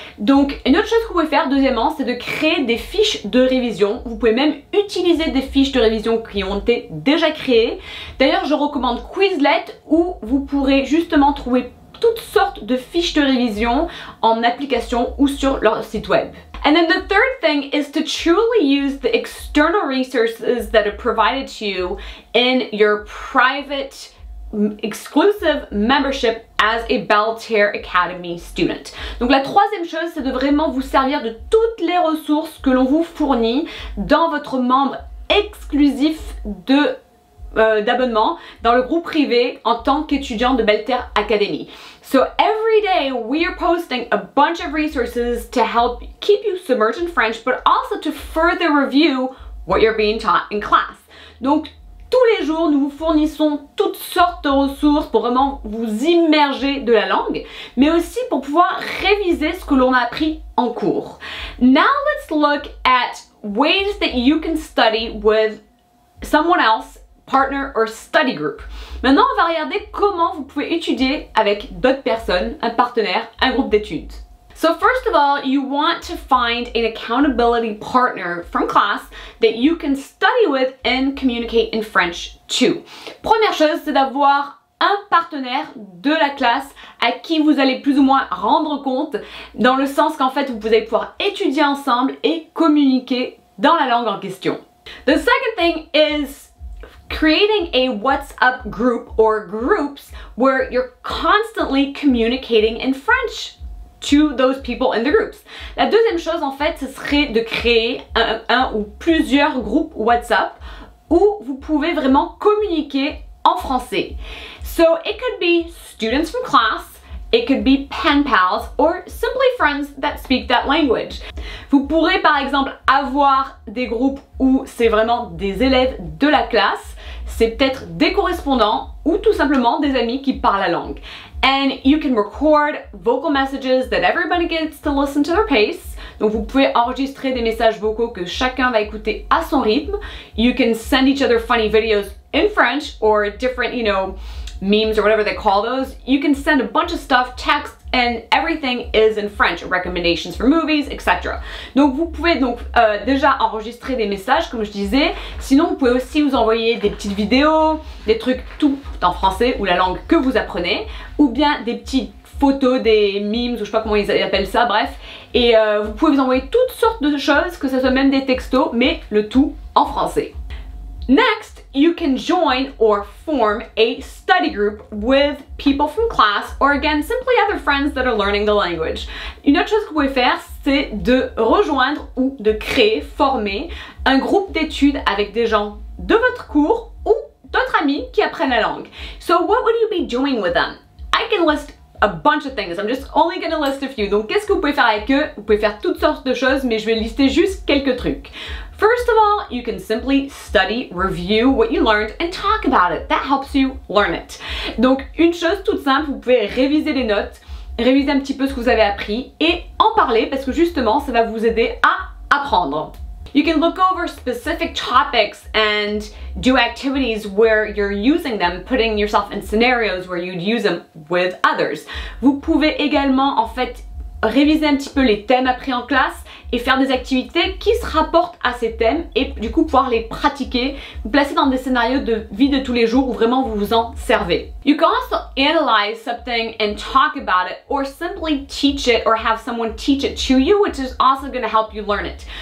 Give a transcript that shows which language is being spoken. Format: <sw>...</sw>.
<fr>Donc une autre chose que vous pouvez faire deuxièmement, c'est de créer des fiches de révision. Vous pouvez même utiliser des fiches de révision qui ont été déjà créées. D'ailleurs, je recommande Quizlet où vous pourrez justement trouver toutes sortes de fiches de révision en application ou sur leur site web.</fr> <en>And then the third thing is to truly use the external resources that are provided to you in your private exclusive membership as a Belter Academy student.</en> <fr>Donc la troisième chose, c'est de vraiment vous servir de toutes les ressources que l'on vous fournit dans votre membre exclusif d'abonnement dans le groupe privé en tant qu'étudiant de Belter Academy.</fr> <en>So every day we are posting a bunch of resources to help keep you submerged in French, but also to further review what you're being taught in class.</en> <fr>Donc tous les jours, nous vous fournissons toutes sortes de ressources pour vraiment vous immerger de la langue, mais aussi pour pouvoir réviser ce que l'on a appris en cours.</fr> <en>Now let's look at ways that you can study with someone else, partner or study group.</en> <fr>Maintenant, on va regarder comment vous pouvez étudier avec d'autres personnes, un partenaire, un groupe d'études.</fr> <en>So first of all, you want to find an accountability partner from class that you can study with and communicate in French too.</en> <fr>Première chose, c'est d'avoir un partenaire de la classe à qui vous allez plus ou moins rendre compte, dans le sens qu'en fait, vous allez pouvoir étudier ensemble et communiquer dans la langue en question.</fr> <en>The second thing is creating a WhatsApp group or groups where you're constantly communicating in French to those people in the groups.</en> <fr>La deuxième chose en fait, ce serait de créer un ou plusieurs groupes WhatsApp où vous pouvez vraiment communiquer en français.</fr> <en>So it could be students from class, it could be pen pals, or simply friends that speak that language.</en> <fr>Vous pourrez par exemple avoir des groupes où c'est vraiment des élèves de la classe, c'est peut-être des correspondants ou tout simplement des amis qui parlent la langue.</fr> <en>And you can record vocal messages that everybody gets to listen to their pace.</en> <fr>Donc vous pouvez enregistrer des messages vocaux que chacun va écouter à son rythme.</fr> <en>You can send each other funny videos in French or different, memes or whatever they call those. You can send a bunch of stuff, text, and everything is in French, recommendations for movies, etc.</en> <fr>Donc vous pouvez déjà enregistrer des messages comme je disais, sinon vous pouvez aussi vous envoyer des petites vidéos, des trucs tout en français ou la langue que vous apprenez, ou bien des petites photos, des memes, ou je sais pas comment ils appellent ça, bref, et vous pouvez vous envoyer toutes sortes de choses, que ce soit même des textos, mais le tout en français.</fr> <en>Next, you can join or form a study group with people from class or again, simply other friends that are learning the language.</en> <fr>Une autre chose que vous pouvez faire, c'est de rejoindre ou de créer, former un groupe d'études avec des gens de votre cours ou d'autres amis qui apprennent la langue.</fr> <en>So what would you be doing with them? I can list a bunch of things. I'm just only going to list a few.</en> <fr>Donc qu'est-ce que vous pouvez faire avec eux? Vous pouvez faire toutes sortes de choses, mais je vais lister juste quelques trucs.</fr> <en>First of all, you can simply study, review what you learned and talk about it. That helps you learn it.</en> <fr>Donc une chose toute simple, vous pouvez réviser les notes, réviser un petit peu ce que vous avez appris et en parler parce que justement ça va vous aider à apprendre.</fr> <en>You can look over specific topics and do activities where you're using them, putting yourself in scenarios where you'd use them with others.</en> <fr>Vous pouvez également en fait réviser un petit peu les thèmes appris en classe et faire des activités qui se rapportent à ces thèmes et du coup pouvoir les pratiquer, vous placer dans des scénarios de vie de tous les jours où vraiment vous vous en servez.</fr> <en>You can also analyze something and talk about it or simply teach it or have someone teach it to you, which is also going to help you learn it.</en>